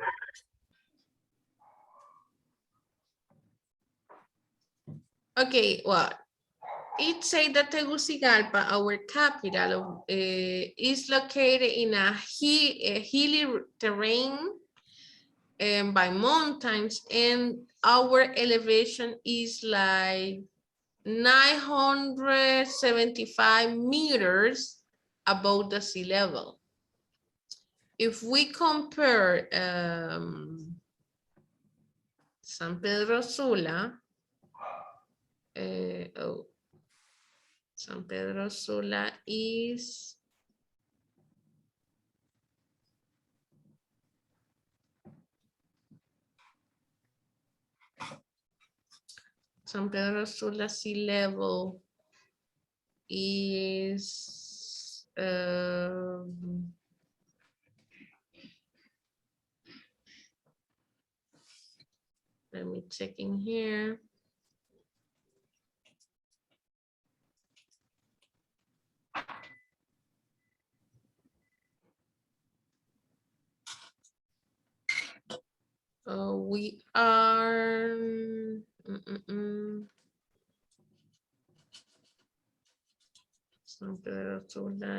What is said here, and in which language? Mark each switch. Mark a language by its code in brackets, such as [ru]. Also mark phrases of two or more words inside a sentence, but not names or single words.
[en] Okay, well, it says that Tegucigalpa, our capital, is located in a hilly terrain and by mountains, and our elevation is like 975 meters above the sea level. If we compare San Pedro Sula, San Pedro Sula is San Pedro Sula sea level is let me check in here. We are San Pedro Sula.